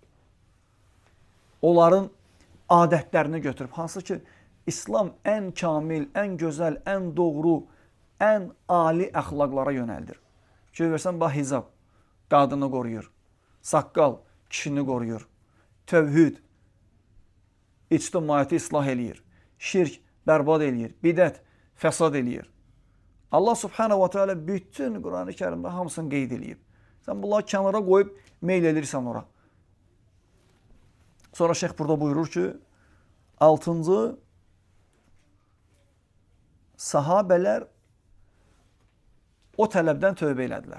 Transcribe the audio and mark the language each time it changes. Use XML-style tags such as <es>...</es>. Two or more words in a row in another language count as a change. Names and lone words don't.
<az>Onların adətlərini götürüb, hansı ki, İslam ən kamil, ən gözəl, ən doğru, ən ali əxlaqlara yönəldir. Görürsən, bax, hicab qadını qoruyur, saqqal kişini qoruyur, tövhid ictimaiyyəti islah eləyir, şirk bərbad eləyir, bidət fəsad eləyir.</az> <ar>الله سبحانه وتعالى</ar> <az>bütün Quran-ı Kərimdə hamısını qeyd eləyib. Sən bunları kənara qoyub meyl edirsən ora. Sonra şeyx burada buyurur ki, 6-cı, sahabələr o tələbdən tövbə elədilər.</az>